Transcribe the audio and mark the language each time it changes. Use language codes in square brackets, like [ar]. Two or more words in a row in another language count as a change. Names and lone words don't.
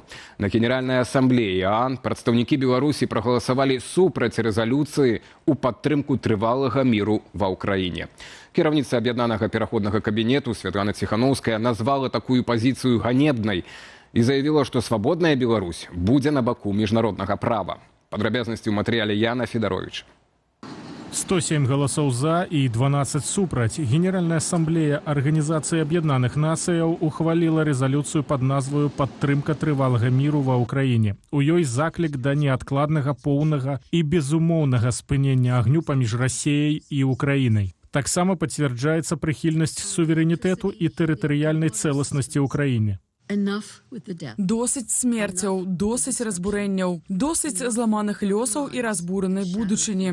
[be] На Генеральнай асамблеі ААН прадстаўнікі Беларусі прагаласавалі супраць рэзалюцыі ў падтрымку трывалага міру ва ўкраіне. Кіраўніца аб'яднанага пераходнага кабінету Святлана Ціхановская назвала такую пазіцыю ганебнай і заявіла, што свабодная Беларусь будзе на баку міжнароднага права. Падрабязнасці ў матэрыяле Яна Федаровича. [ru] 107 голосов за и 12 супраць. Генеральная ассамблея Организации Объединенных Наций ухвалила резолюцию под назвою «Падтрымка трывалага миру ва Украине». [be] У ёй заклік да неадкладнага, поўнага і безумоўнага спынення агню паміж [ru] Россией и Украиной. [be] Таксама пацвярджаецца прыхільнасць суверэнітэту і тэрытарыяльнай цэласнасці Украіне. Досыць смерцяў, досыць разбурэнняў, досыць зламаных лёсаў і разбуранай будучыні.